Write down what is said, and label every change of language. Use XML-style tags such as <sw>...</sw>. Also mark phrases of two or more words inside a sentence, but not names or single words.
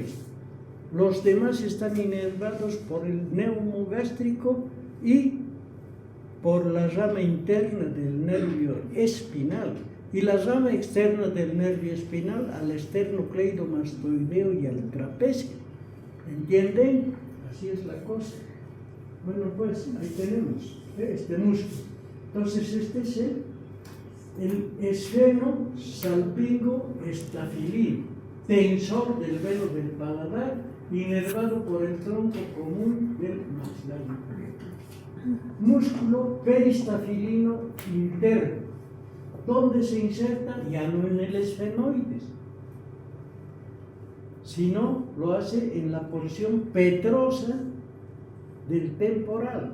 <es>Los demás están inervados por el neumogástrico y por la rama interna del nervio espinal, y la rama externa del nervio espinal al esternocleidomastoideo y al trapecio. ¿Entienden? Así es la cosa. Bueno, pues ahí tenemos este músculo. Entonces este es el esfeno salpingo estafilino, tensor del velo del paladar, inervado por el tronco común del maxilar inferior. Músculo peristafilino interno. ¿Dónde se inserta? Ya no en el esfenoides, sino lo hace en la porción petrosa del temporal.</es>